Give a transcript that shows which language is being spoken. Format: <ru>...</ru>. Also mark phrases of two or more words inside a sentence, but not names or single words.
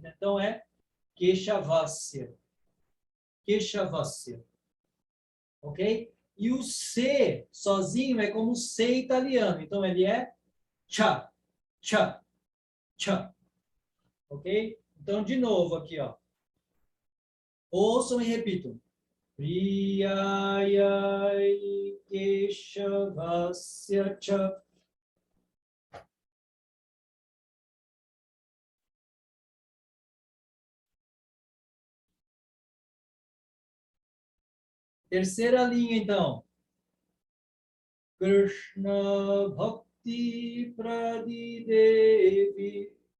<pt>Então, é Keshavasya. Keshavasya. Ok? E o C sozinho é como o C italiano. Então, ele é cha, cha, cha. Ok? Então, de novo aqui, ó. Ouçam e repitam.</pt> <sa>प्रियायै केशवस्य च.</sa> <pt>Terceira linha, então.</pt> <sa>कृष्ण भक्ति प्रदिदेवी.</sa>